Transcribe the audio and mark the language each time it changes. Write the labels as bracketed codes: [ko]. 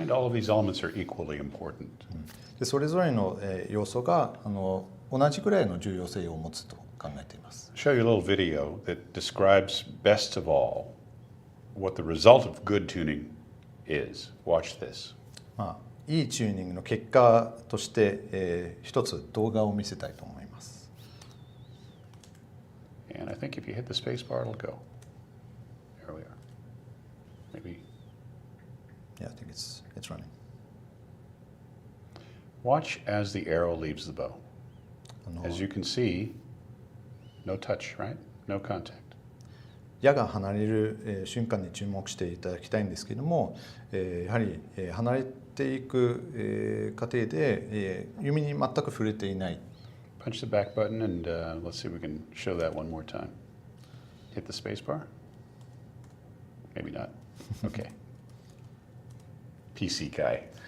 [en] And all of these elements are equally important. [ja] でそれぞれの要素が同じくらいの重要性を持つと考えています。 [en] I'll show you a little video that describes best of all what the result of good tuning is. Watch this. [ja] いいチューニングの結果として、一つ動画を見せたいと思います。 [en] And I think if you hit the space bar, it'll go. There we are. Maybe. Yeah, I think it's running. Watch as the arrow leaves the bow. As you can see, no touch, right? No contact. [ja] 矢が離れる瞬間に注目していただきたいんですけれども、やはり離れていく過程で弓に全く触れていない。 [en] But punch the back button and let's see if we can show that one more time. Hit the space bar? Maybe not. Okay. PC guy.